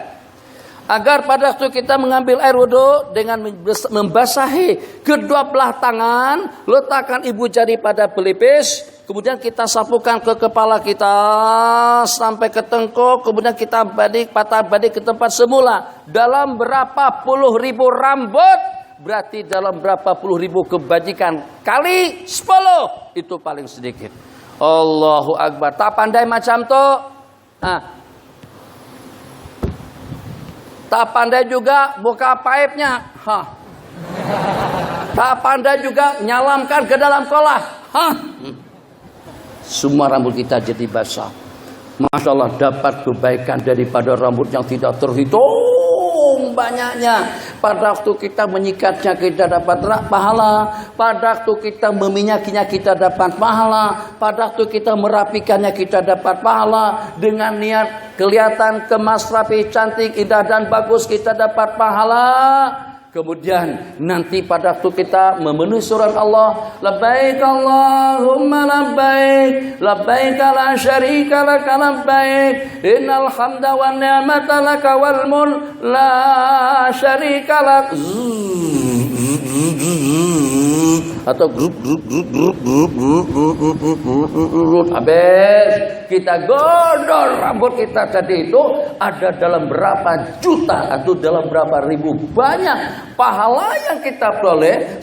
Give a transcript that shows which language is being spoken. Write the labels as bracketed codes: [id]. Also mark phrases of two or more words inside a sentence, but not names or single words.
[ms] Agar pada waktu kita mengambil air wudu dengan membasahi kedua belah tangan, letakkan ibu jari pada pelipis, kemudian kita sapukan ke kepala kita sampai ke tengkuk, kemudian kita patah balik ke tempat semula. Dalam berapa puluh ribu rambut, berarti dalam berapa puluh ribu kebajikan kali 10, itu paling sedikit. [ar] الله أكبر. [ms] Tak pandai macam tu, tak pandai juga buka paipnya, tak pandai juga nyalamkan ke dalam kolah, semua rambut kita jadi basah. [ar] ما شاء الله, [ms] dapat kebaikan daripada rambut yang tidak terhitung banyaknya. Pada waktu kita menyikatnya kita dapat pahala. Pada waktu kita meminyakinya kita dapat pahala. Pada waktu kita merapikannya kita dapat pahala. Dengan niat kelihatan kemas, rapi, cantik, indah dan bagus kita dapat pahala. Kemudian nanti pada waktu kita memenuhi surat Allah, [ar] لبيك اللهم لبيك، لبيك لا شريك لك لبيك، إن الحمد والنعمة لك والملك لا شريك لك. [ms] Atau grup habis kita godol rambut kita tadi itu ada dalam berapa juta atau dalam berapa ribu banyak pahala yang kita peroleh.